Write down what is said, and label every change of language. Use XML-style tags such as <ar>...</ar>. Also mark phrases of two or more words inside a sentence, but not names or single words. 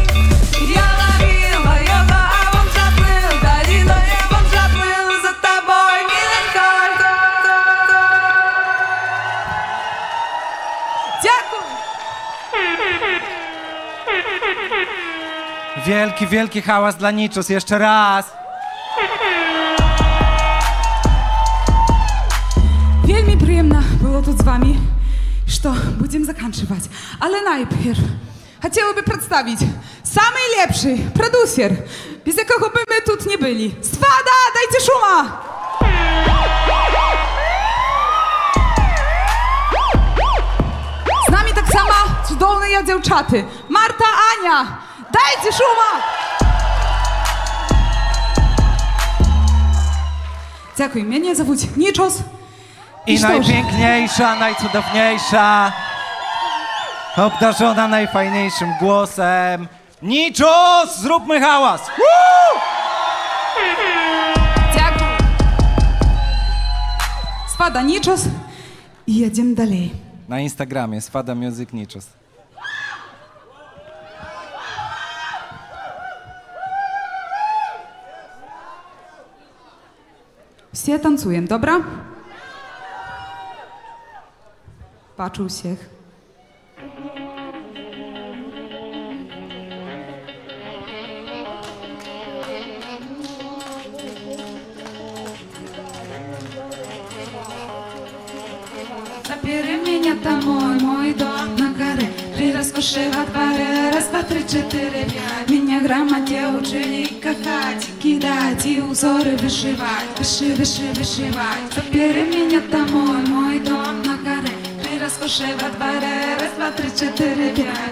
<ru>Я ловила его, а он забыл, долиной, а он забыл за тобой, миленькой.</ru> <uk>Дякую!</uk> <pl>Wielki, wielki hałas dla Niczos, jeszcze raz.</pl> <uk>Вельми приємно було тут з вами, що будемо заканчивать. Але найперше хотіла би представити самий лепший продюсер, без якого би ми тут не були. Свада, дайте шума! З нами так само чудовні дівчата. Марта, Аня, дайте шума! Дякую, мене зовуть Нічос.</uk> <pl>I</pl> <uk>що ж?</uk> <pl>najpiękniejsza, najcudowniejsza, obdarzona najfajniejszym głosem. Niczos, zróbmy hałas! Woo!</pl> <uk>Дякую. Свада, Нічос. І їдемо далі.</uk> <pl>Na Instagramie Swada Music Niczos.</pl> <uk>Все танцуем, добра? Бачу всіх.</uk> <ru>Забери меня домой, мой дом на горе, при роскоши во дворе, раз, два, три, четыре, пять. Меня грамоте учили кахать, кидать и узоры вышивать, вышивать. Забери меня домой, мой дом на горе, при роскоши во дворе, раз, два, три, четыре, пять.</ru>